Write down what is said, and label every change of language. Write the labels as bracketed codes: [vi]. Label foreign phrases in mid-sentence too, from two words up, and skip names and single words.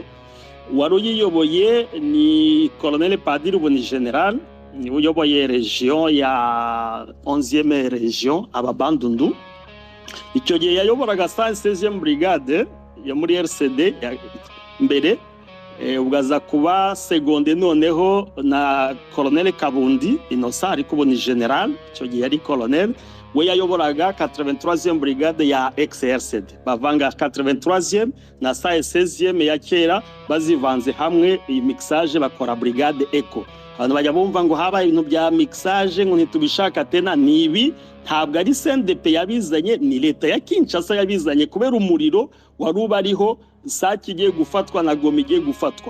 [rw] Wari uyiyoboye ni Colonel Padiri, ubu ni general, ni uyoboye region ya 11e region Ababandundu. Icyo gihe yayoboraga 116e brigade yo muri RCD mbere. Ugaza kuba seconde noneho na Colonel Kabundi Innocent, ariko ubu ni general, icyo gihe yari colonel. We yayoboraga 83e brigade ya ex-RCD, bavanga 83e na 116e ya kera bazivanze hamwe, iyi mixage bakora Brigade Echo. Abantu bajya bumva ngo haba ibintu bya mixage ngo ntitubishaka tena, nibi ntabwo ari CNDP yabizanye, ni leta ya Kinshasa yabizanye kubera umuriro wari ubariho, Sake igiye gufatwa na Goma igiye gufatwa.